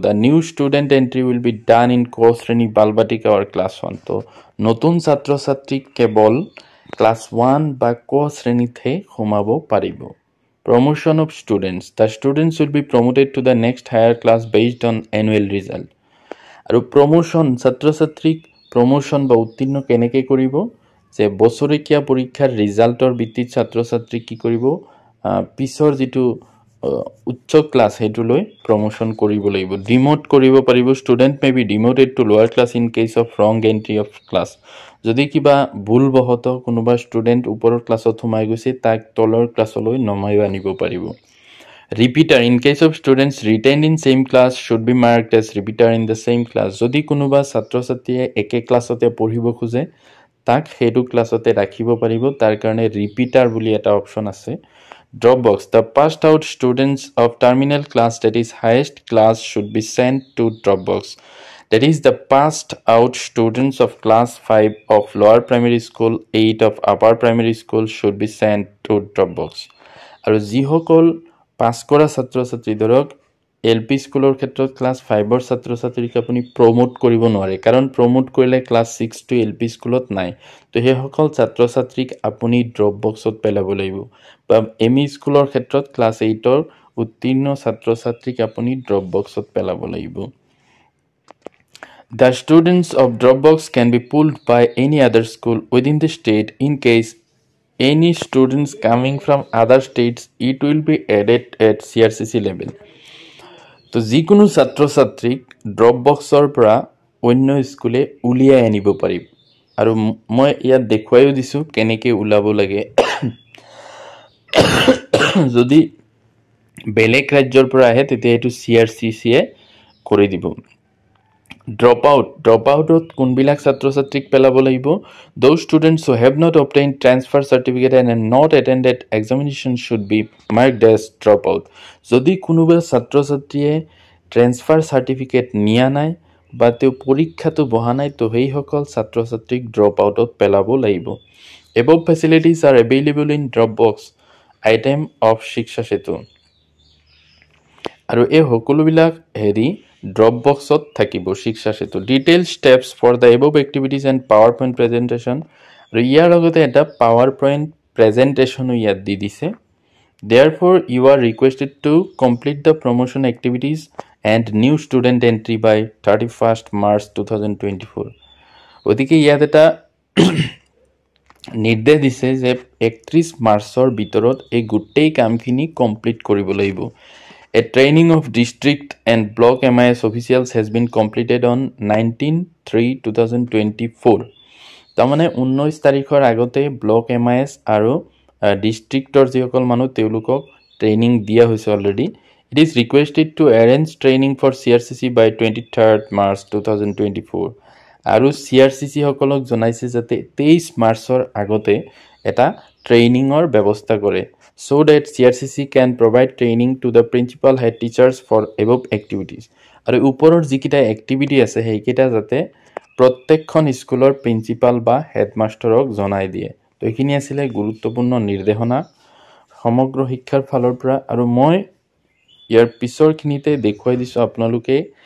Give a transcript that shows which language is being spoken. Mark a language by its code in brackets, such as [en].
[en] The new student entry will be done in ক শ্ৰেণী Balvatika or class 1। [as] তো নতুন ছাত্ৰ ছাত্ৰীক কেৱল ক্লাছ 1 বা ক শ্ৰেণীতহে সোমাব পাৰিব। [en] Promotion of students. The students will be promoted to the next higher class based on annual result. [as] আৰু প্ৰমোশ্যন, ছাত্ৰ ছাত্ৰীক প্ৰমোশ্যন বা উত্তীৰ্ণ কেনেকৈ কৰিব যে বছৰেকীয়া পৰীক্ষাৰ ৰিজাল্টৰ ভিত্তিত ছাত্ৰ ছাত্ৰীক কি কৰিব, পিছৰ যিটো উচ্চ ক্লাছ সেইটোলৈ প্ৰমোশ্যন কৰিব লাগিব। ডিমোট কৰিব পাৰিব। [en] Student may be demoted to lower class in case of wrong entry of class. [as] যদি কিবা ভুলবশতঃ কোনোবা ষ্টুডেণ্ট ওপৰৰ ক্লাছত সোমাই গৈছে, তাক তলৰ ক্লাছলৈ নমাই আনিব পাৰিব। [en] Repeater, in case of students retained in same class should be marked as repeater in the same class. [as] যদি কোনোবা ছাত্ৰ ছাত্ৰীয়ে একে ক্লাছতে পঢ়িব খোজে, তাক সেইটো ক্লাছতে ৰাখিব পাৰিব। তাৰ কাৰণে ৰিপিটাৰ বুলি এটা অপশ্যন আছে। [en] Drop box, the passed out students of terminal class that is highest class should be sent to drop box. That is, the passed out students of class 5 of lower primary school, 8 of upper primary school should be sent to drop box. [as] আৰু যিসকল পাছ কৰা ছাত্ৰ ছাত্ৰী, ধৰক LP স্কুলৰ ক্ষেত্ৰত class 5ৰ ছাত্ৰ ছাত্ৰীক আপুনি প্ৰমোট কৰিব নোৱাৰে, কাৰণ প্ৰমোট কৰিলে ক্লাছ 6 টু LP স্কুলত নাই। তো সেইসকল ছাত্ৰ ছাত্ৰীক আপুনি ড্ৰপ বক্সত পেলাব লাগিব। বা ME স্কুলৰ ক্ষেত্ৰত ক্লাছ 8ৰ উত্তীৰ্ণ ছাত্ৰ ছাত্ৰীক আপুনি ড্ৰপ বক্সত পেলাব লাগিব। [en] The students of Dropbox can be pulled by any other school within the state. In case any students coming from other states, it will be added at CRCC level. [as] তো যিকোনো ছাত্ৰ ছাত্ৰীক ড্ৰপবক্সৰ পৰা অন্য স্কুলে উলিয়াই আনিব পাৰিব। আৰু মই ইয়াত দেখুৱাইও দিছোঁ কেনেকৈ ওলাব লাগে। যদি বেলেগ ৰাজ্যৰ পৰা আহে তেতিয়া এইটো CRCCয়ে কৰি দিব। ড্ৰপ আউটত কোনবিলাক ছাত্ৰ ছাত্ৰীক পেলাব লাগিব? [en] Those students who have not obtained transfer certificate and have not attended examination should be marked as drop out. [as] যদি কোনোবা ছাত্ৰ ছাত্ৰীয়ে ট্ৰেন্সফাৰ চাৰ্টিফিকেট নিয়া নাই বা তেওঁ পৰীক্ষাটো বহা নাই, তো সেইসকল ছাত্ৰ ছাত্ৰীক ড্ৰপ আউটত পেলাব লাগিব। [en] Above facilities are available in Dropbox item of Shiksha Setu. [as] আৰু এই সকলোবিলাক ড্ৰপ বক্সত থাকিব শিক্ষা সেতু। [en] Detail steps for the above activities and PowerPoint presentation. [as] আৰু ইয়াৰ লগতে এটা পাৱাৰ পইণ্ট প্ৰেজেণ্টেশ্যনো ইয়াত দি দিছে। [en] Therefore, you are requested to complete the promotion activities and new student entry by 31st March 2024. [as] গতিকে ইয়াত এটা নিৰ্দেশ দিছে যে 31 মাৰ্চৰ ভিতৰত এই গোটেই কামখিনি কমপ্লিট কৰিব লাগিব। [en] A training of district and block MIS officials has been completed on 19/3/2024. [as] তাৰমানে 19 তাৰিখৰ আগতে ব্লক MIS আৰু ডিষ্ট্ৰিক্টৰ যিসকল মানুহ তেওঁলোকক ট্ৰেইনিং দিয়া হৈছে already. [en] It is requested to arrange training for CRCC by 23rd March 2024. [as] আৰু CRCC সকলক জনাইছে যাতে 23 মাৰ্চৰ আগতে এটা ট্ৰেইনিঙৰ ব্যৱস্থা কৰে। [en] So that CRCC can provide training to the principal head teachers for above activities. [as] আৰু ওপৰৰ যিকেইটা এক্টিভিটি আছে সেইকেইটা যাতে প্ৰত্যেকখন স্কুলৰ প্ৰিন্সিপাল বা হেডমাষ্টাৰক জনাই দিয়ে। তো এইখিনি আছিলে গুৰুত্বপূৰ্ণ নিৰ্দেশনা সমগ্ৰ শিক্ষাৰ ফালৰ পৰা। আৰু মই ইয়াৰ পিছৰখিনিতে দেখুৱাই দিছোঁ আপোনালোকে